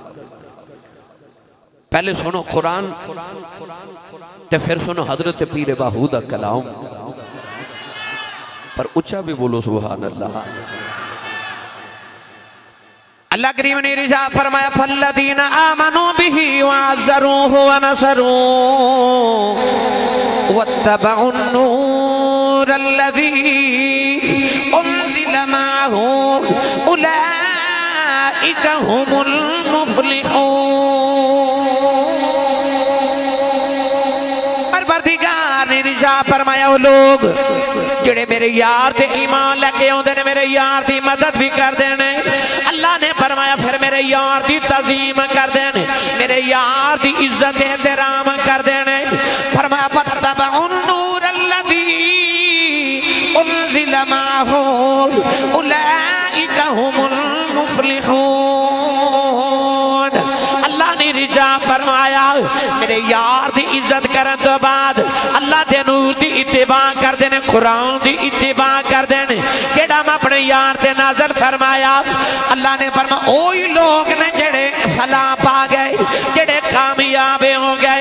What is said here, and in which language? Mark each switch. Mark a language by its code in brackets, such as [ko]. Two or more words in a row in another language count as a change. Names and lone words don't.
[pa] پہلے سنو قرآن تے پھر سنو حضرت پیر باہو دا کلام، پر اونچا بھی بولو [ar] سبحان الله. [pa] اللہ کریم نے ارشاد فرمایا [ar] فالذين آمنوا به وعزروه ونصروه واتبعوا النور الذي أنزل معه أولئك هم المفلحون. [pa] پروردگار نے ارشاد فرمایا او لوگ جہڑے میرے یار تے ایمان لے کے آؤندے نے، میرے یار دی مدد بھی کردے نے. اللہ نے فرمایا پھر میرے یار دی تعظیم کردے نے، میرے یار دی عزت احترام کردے نے. [ar] फरमाया فاتبعوا النور الذي أنزل معه أولئك هم المفلحون. [pa] اللہ نے رضا فرمایا میرے یار دی عزت کرن توں بعد اللہ دے نور دی اتباع کردے نے، قرآن دی اتباع کردے نے. کہڑا میں اپنے یار تے نازل فرمایا اللہ نے فرمایا اوہی لوگ نے جہڑے فلاح پا گئے، جہڑے کامیاب ہو گئے.